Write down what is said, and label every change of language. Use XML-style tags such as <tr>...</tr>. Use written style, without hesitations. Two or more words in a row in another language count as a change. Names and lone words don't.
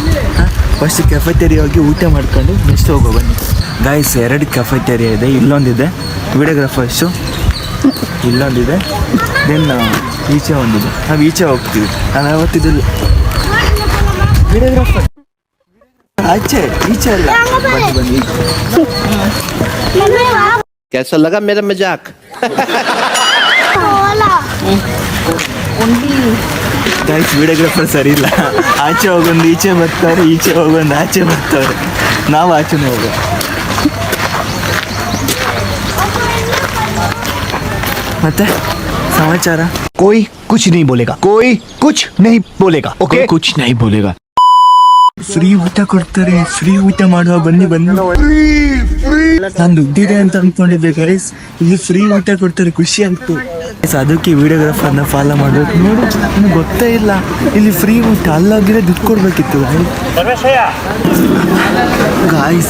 <en>first cafeteria</en> <kn>ಹೋಗಿ ಊಟ ಮಾಡ್ಕೊಂಡು ನೆಕ್ಸ್ಟ್ ಹೋಗೋ ಬನ್ನಿ ಗಾಯ್ಸ್. 2 ಕೆಫೆಟೇರಿಯಾ ಇದೆ, ಇಲ್ಲೊಂದಿದೆ ವಿಡಿಯೋಗ್ರಾಫರ್ಸು, ಇಲ್ಲೊಂದಿದೆ, ದೆನ್ ಈಚೆ ಒಂದಿದೆ. ನಾವು ಈಚೆ ಹೋಗ್ತೀವಿ. ನಾನು ಯಾವತ್ತಿದ್ದಲ್ಲಿ ವಿಡಿಯೋಗ್ರಾಫರ್ ಆಚೆ ಈಚೆ ಅಲ್ಲ, ಬನ್ನಿ.</kn> <hi>कैसा लगा मेरा मजाक?</hi> <kn>ಗೈಸ್, ವಿಡಿಯೋಗ್ರಾಫರ್ ಸರಿ ಇಲ್ಲ. ಆಚೆ ಹೋಗೊಂದು ಈಚೆ ಬರ್ತಾರೆ, ಈಚೆ ಹೋಗೊಂದು ಆಚೆ ಬರ್ತಾರೆ. ನಾವು ಆಚೆನೇ ಹೋಗೋ. ಮತ್ತೆ ಸಮಾಚಾರ?</kn> <hi>कोई कुछ नहीं बोलेगा, कोई कुछ नहीं बोलेगा, ओके? कुछ नहीं बोलेगा.</hi> <kn>ಫ್ರೀ ಊಟ ಕೊಡ್ತಾರೆ, ಫ್ರೀ ಊಟ ಮಾಡುವ, ಬನ್ನಿ. ನಾನು ದುಡ್ಡಿದೆ ಅಂತ ಅನ್ಕೊಂಡಿದ್ದೆ ಗೈಸ್, ಇಲ್ಲಿ ಫ್ರೀ ಊಟ ಕೊಡ್ತಾರೆ, ಖುಷಿ ಆಯ್ತು. ಅದಕ್ಕೆ ವಿಡಿಯೋಗ್ರಾಫರ್ನ ಫಾಲೋ ಮಾಡಬೇಕು. ನೋಡಿ, ನನಗೆ ಗೊತ್ತೇ ಇಲ್ಲ ಇಲ್ಲಿ ಫ್ರೀ ಊಟ. ಅಲ್ಲಾಗಿದ್ರೆ ದುಡ್ಡು ಕೊಡ್ಬೇಕಿತ್ತು ಗಾಯ್ಸ್.</kn>